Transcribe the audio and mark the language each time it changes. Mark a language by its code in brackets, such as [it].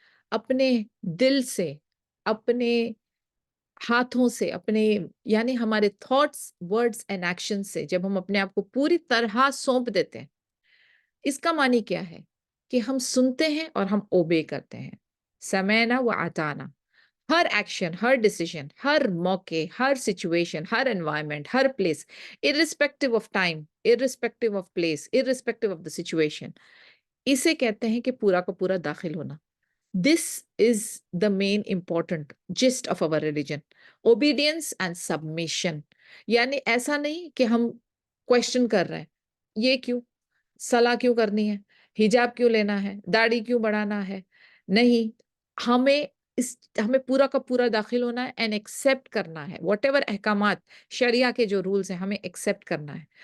[ur] اپنے دل سے، اپنے ہاتھوں سے، اپنے یعنی ہمارے [en] thoughts, words and action [ur] سے جب ہم اپنے آپ کو پوری طرح سونپ دیتے ہیں، اس کا معنی کیا ہے؟ کہ ہم سنتے ہیں اور ہم اوبے کرتے ہیں. سمعنا و اطعنا. [en] ہر ایکشن، ہر ڈیسیژن، ہر موقع، ہر سچویشن، ہر انوائرمنٹ، ہر place, irrespective of time, irrespective of place, irrespective of the situation. [ur] اسے کہتے ہیں کہ پورا کا پورا داخل ہونا. [en] This is the main important gist of our religion. Obedience and submission. [ur] یعنی ایسا نہیں کہ ہم کوشچن کر رہے ہیں، یہ کیوں؟ صلاح کیوں کرنی ہے؟ حجاب کیوں لینا ہے؟ داڑھی کیوں بڑھانا ہے؟ نہیں، ہمیں پورا کا پورا داخل ہونا ہے اینڈ ایکسیپٹ کرنا ہے. واٹ ایور احکامات شریعہ کے جو رولز ہیں ہمیں ایکسیپٹ کرنا ہے.